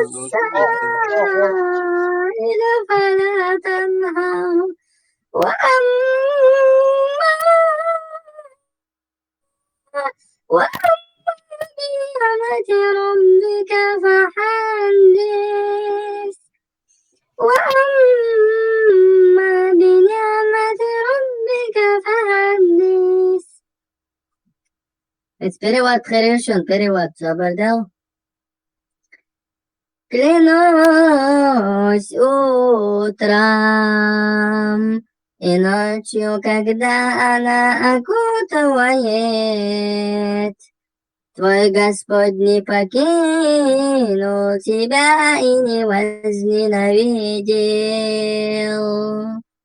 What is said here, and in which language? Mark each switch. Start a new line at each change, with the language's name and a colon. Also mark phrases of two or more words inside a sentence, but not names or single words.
Arabic: السائل فلا تنهر وأما بنعمة ربك فحدث وأما بنعمة ربك فحدث.
Russian: It's перевод хорошо, перевод Забардел. Клянусь утром и ночью, когда она окутывает, Твой Господь не покинул тебя и не возненавидел.